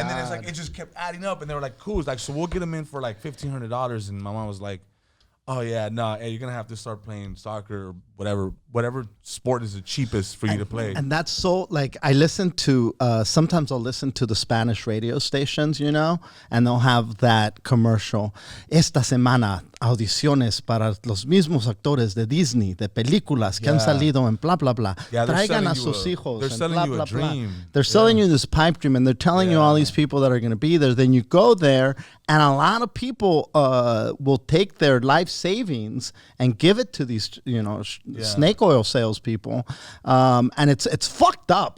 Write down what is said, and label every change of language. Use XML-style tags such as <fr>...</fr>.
<en>And then it's like it just kept adding up, and they were like, cool. It's like, so we'll get them in for like $1,500. And my mom was like, oh yeah, no, hey, you're gonna have to start playing soccer or whatever sport is the cheapest for you to play. And that's so like I listen to sometimes I'll listen to the Spanish radio stations, you know, and they'll have that commercial.</en> <es>Esta semana audiciones para los mismos actores de Disney, de películas que han salido en blah blah blah.</es> <en>Yeah,</en> <es>Traigan a sus hijos.</es> <en>They're selling blah, you blah, a dream. Blah. They're selling you this pipe dream, and they're telling you all these people that are going to be there. Then you go there, and a lot of people will take their life savings and give it to these, you know, snake oil salespeople, and it's fucked up.</en>